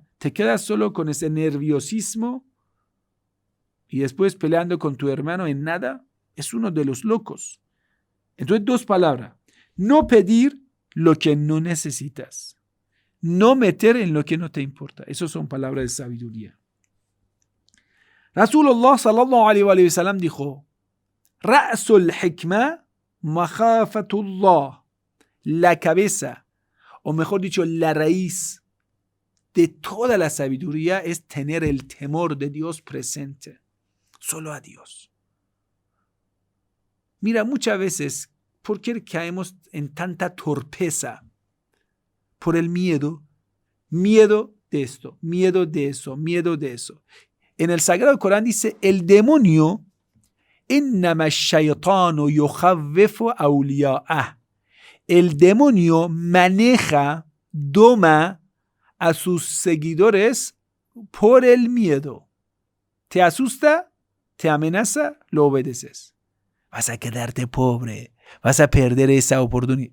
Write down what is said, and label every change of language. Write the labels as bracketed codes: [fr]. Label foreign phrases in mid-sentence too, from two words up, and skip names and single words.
[es] Te quedas solo con ese nerviosismo y después peleando con tu hermano en nada. Es uno de los locos. Entonces, 2 palabras. No pedir lo que no necesitas. No meter en lo que no te importa. Esas son palabras de sabiduría. [ar] Rasulullah صلى الله عليه وسلم dijo: رأس الحكمة مخافة الله. [es] La cabeza, o mejor dicho, la raíz de toda la sabiduría es tener el temor de Dios presente. Solo a Dios. Mira, muchas veces, ¿por qué caemos en tanta torpeza? Por el miedo. Miedo de esto, miedo de eso, miedo de eso. En el Sagrado Corán dice, el demonio, [ar] إنما الشيطان يخوف أولياءه. [es] El demonio maneja, doma a sus seguidores por el miedo. Te asusta, te amenaza, lo obedeces. Vas a quedarte pobre, vas a perder esa oportunidad.